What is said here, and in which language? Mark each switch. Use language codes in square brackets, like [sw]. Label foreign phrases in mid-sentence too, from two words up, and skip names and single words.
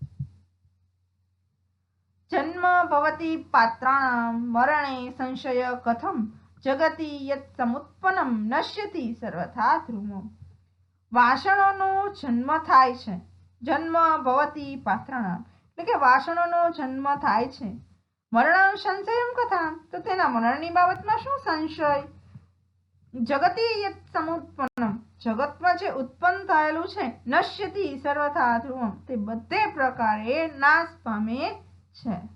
[sa] जन्म भवति पात्राणां मरणे संशय कथं जगति यत् समुत्पन्नं नश्यति सर्वथा ध्रुवम्। [gu] વાસણોનો જન્મ થાય છે। [sa] जन्म भवति पात्राणां [gu] એટલે કે વાસણોનો જન્મ થાય છે। [sa] मरण संशयम कथा, [gu] તો તેના મરણની બાબતમાં શું સંશય? [sa] जगति यत समुत्पन्नम, [gu] જગતમાં જે ઉત્પન્ન થયેલું છે, [sa] नश्यति सर्वथा ध्रुवम, [gu] તે બધે પ્રકારે નાશ પામે છે।